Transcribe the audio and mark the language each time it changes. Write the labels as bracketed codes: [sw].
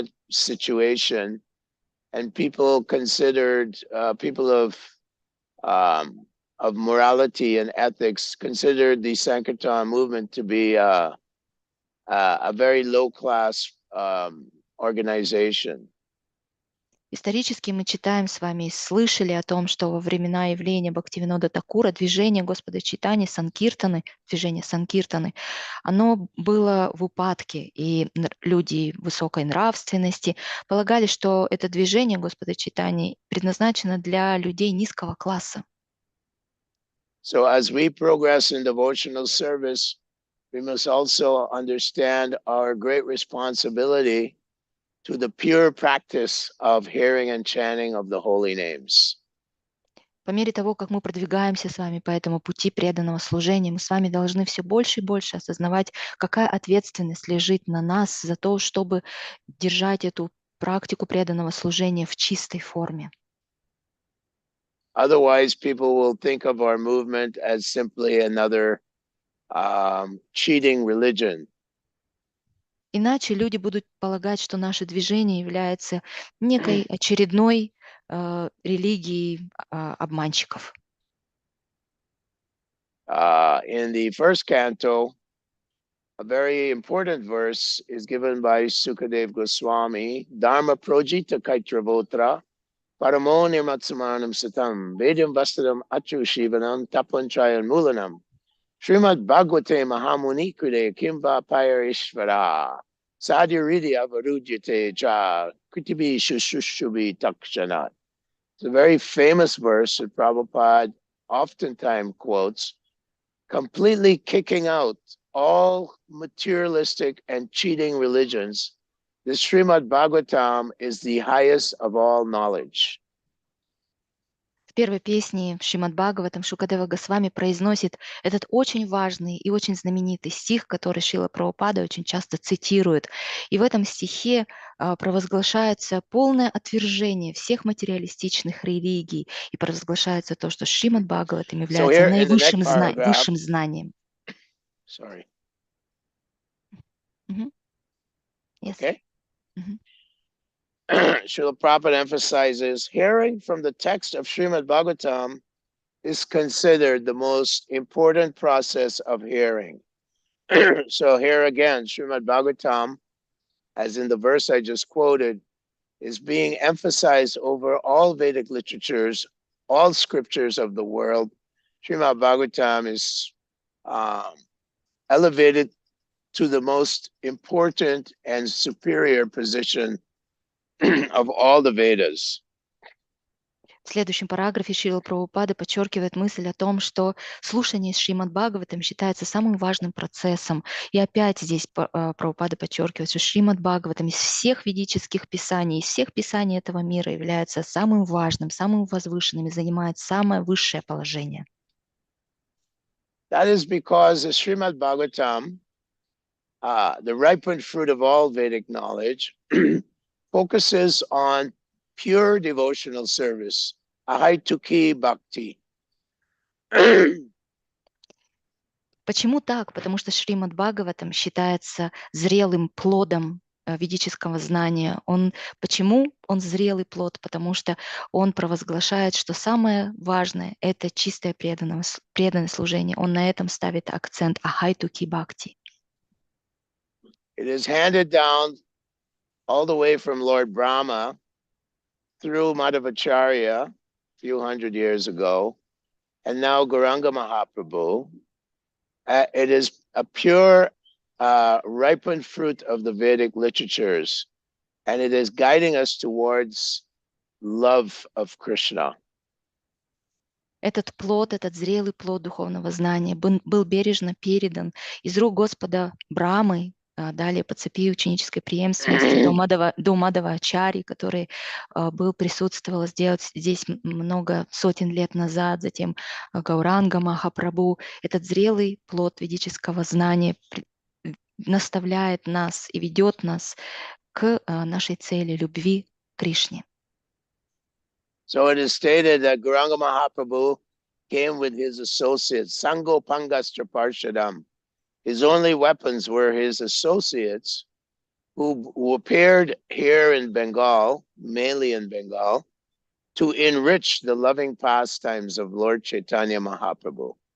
[en] situation, and people considered people of morality and ethics considered the Sankirtan movement to be a very low-class organization. [ru] Исторически мы читаем с вами и слышали о том, что во времена явления Бхактивинода Такура движение Господа Чайтаньи, Санкиртаны, движение Санкиртаны, оно было в упадке, и люди высокой нравственности полагали, что это движение Господа Чайтаньи предназначено для людей низкого класса. [en] So as we progress in devotional service, we must also understand our great responsibility to the pure practice of hearing and chanting of the holy names. [ru] По мере того, как мы продвигаемся с вами по этому пути преданного служения, мы с вами должны все больше и больше осознавать, какая ответственность лежит на нас за то, чтобы держать эту практику преданного служения в чистой форме. [en] Otherwise, people will think of our movement as simply another cheating religion. [ru] Иначе люди будут полагать, что наше движение является некой очередной религией обманщиков. [en] In the first canto, a very important verse is given by Sukadeva Goswami, [sa] Dharma Projita Kaitravotra, Paramo Nirmatsamanam Satam, Vedam Vastadam Achu Shivanam, Tapanchayan Mulanam, Srimad Bhagavate Mahamuni Kude Kimva Payarishvara, Sadhyaridya Varujyate Cha, Kritibi Shushushubi Takshanat. [en] It's a very famous verse that Prabhupada oftentimes quotes, completely kicking out all materialistic and cheating religions. The Srimad Bhagavatam is the highest of all knowledge. [ru] В первой песне Шримад Бхагаватам Шукадева Госвами произносит этот очень важный и очень знаменитый стих, который Шрила Прабхупада очень часто цитирует. И в этом стихе провозглашается полное отвержение всех материалистичных религий и провозглашается то, что Шримад Бхагаватам является наивысшим высшим знанием. [en] Sorry. Yes. Okay. Srila Prabhupada emphasizes hearing from the text of Srimad Bhagavatam is considered the most important process of hearing. So here again, Srimad Bhagavatam, as in the verse I just quoted, is being emphasized over all Vedic literatures, all scriptures of the world. Srimad Bhagavatam is elevated to the most important and superior position of all the Vedas. [ru] В следующем параграфе Шрила Прабхупада подчеркивает мысль о том, что слушание Шримад Бхагаватам считается самым важным процессом. И опять здесь Прабхупада подчеркивает, что Шримад Бхагаватам из всех ведических писаний, из всех писаний этого мира является самым важным, самым возвышенным и занимает самое высшее положение. [en] That is because the Srimad Bhagavatam, the ripened fruit of all Vedic knowledge, focuses on pure devotional service, ahaituki bhakti. [ru] Почему так? Потому что Шримад Бхагаватам считается зрелым плодом ведического знания. Почему он зрелый плод? Потому что он провозглашает, что самое важное – это чистое преданное служение. Он на этом ставит акцент ахайтуки бхакти. [en] It is handed down all the way from Lord Brahma through Madhvacharya a few hundred years ago, and now Gauranga Mahaprabhu. It is a pure, ripened fruit of the Vedic literatures, and it is guiding us towards love of Krishna. [ru] Этот плод, этот зрелый плод духовного знания был бережно передан из рук Господа Брамы, далее по цепи ученической преемственности до Мадхвачарьи, который присутствовал здесь много сотен лет назад, затем Гауранга Махапрабху. Этот зрелый плод ведического знания наставляет нас и ведет нас к нашей цели любви к Кришне. [en] So it is stated that Gauranga Mahaprabhu came with his associates, [sa] Sango Pangastra Parshadam. [en] His only weapons were his associates who appeared here in Bengal, mainly in Bengal, to enrich the loving pastimes of Lord Chaitanya Mahaprabhu.